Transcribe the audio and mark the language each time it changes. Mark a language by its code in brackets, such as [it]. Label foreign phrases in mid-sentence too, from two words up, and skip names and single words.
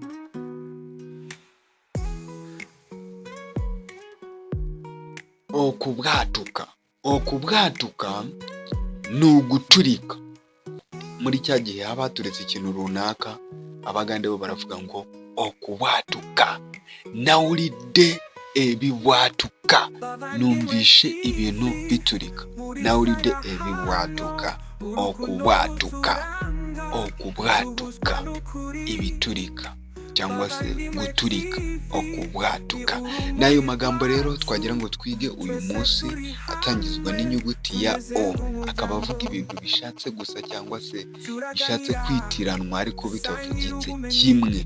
[rw] Okubwatuka, okubwatuka ni uguturika. Muri cya gihe haba haturetse ikintu runaka, abagande bo baravuga ngo okubwatuka. [lg] Nawulidde ebibwatuka, [rw] numvishe ibintu biturika. [lg] Nawulidde ebibwatuka, okubwatuka, okubwatuka, [rw] ibiturika cyangwa se guturika, okubwatuka. N'ayo magambo rero twagira ngo twige uyu munsi atangizwa n'inyuguti ya O, akaba avuga ibintu bishatse gusa cyangwa se bishatse kwitiranwa ariko bitavugitse kimwe.